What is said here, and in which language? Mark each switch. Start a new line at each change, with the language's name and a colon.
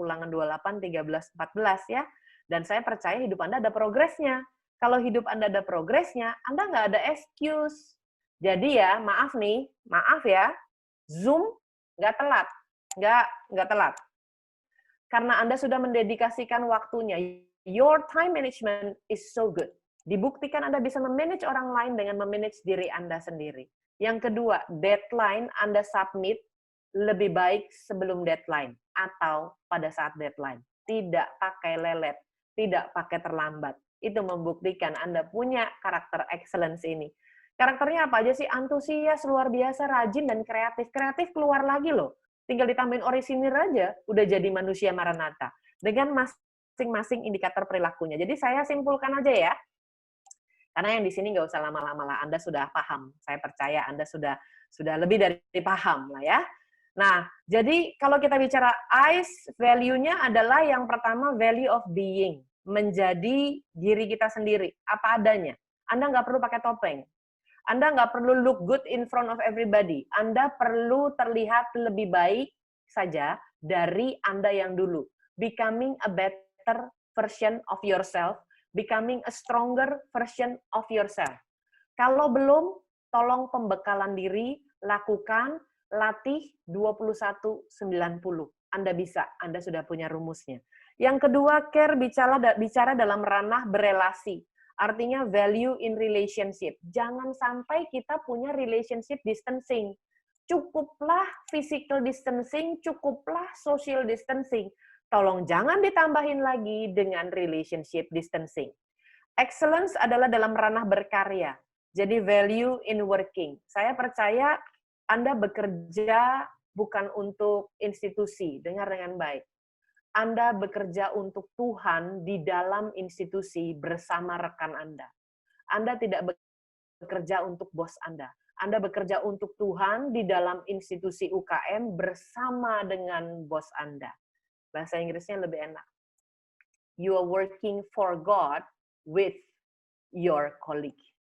Indonesian: Ulangan 28, 13, 14 ya. Dan saya percaya hidup Anda ada progresnya. Kalau hidup Anda ada progresnya, Anda nggak ada excuse. Jadi ya, maaf nih, maaf ya, Zoom nggak telat. Nggak telat. Karena Anda sudah mendedikasikan waktunya.
English: Your time management is so good.
Indonesian: Dibuktikan Anda bisa memanage orang lain dengan memanage diri Anda sendiri. Yang kedua, deadline Anda submit lebih baik sebelum deadline atau pada saat deadline. Tidak pakai lelet, tidak pakai terlambat. Itu membuktikan Anda punya karakter excellence ini. Karakternya apa aja sih? Antusias, luar biasa, rajin, dan kreatif. Kreatif keluar lagi loh. Tinggal ditambahin orisinir aja, udah jadi manusia Maranatha. Dengan masing-masing indikator perilakunya. Jadi saya simpulkan aja ya. Karena yang di sini nggak usah lama-lama lah, Anda sudah paham. Saya percaya Anda sudah lebih dari paham lah ya. Nah, jadi kalau kita bicara ICE, value-nya adalah yang pertama value of being. Menjadi diri kita sendiri, apa adanya. Anda nggak perlu pakai topeng. Anda nggak perlu
English: look good in front of everybody.
Indonesian: Anda perlu terlihat lebih baik saja dari Anda yang dulu.
English: Becoming a better version of yourself, becoming a stronger version of yourself.
Indonesian: Kalau belum, tolong pembekalan diri, lakukan, latih 21-90. Anda bisa, Anda sudah punya rumusnya. Yang kedua, care bicara dalam ranah berelasi. Artinya value in relationship. Jangan sampai kita punya relationship distancing. Cukuplah physical distancing, cukuplah social distancing. Tolong jangan ditambahin lagi dengan relationship distancing. Excellence adalah dalam ranah berkarya. Jadi value in working. Saya percaya Anda bekerja bukan untuk institusi. Dengar dengan baik. Anda bekerja untuk Tuhan di dalam institusi bersama rekan Anda. Anda tidak bekerja untuk bos Anda. Anda bekerja untuk Tuhan di dalam institusi UKM bersama dengan bos Anda. Bahasa Inggrisnya lebih enak.
English: You are working for God with your colleague.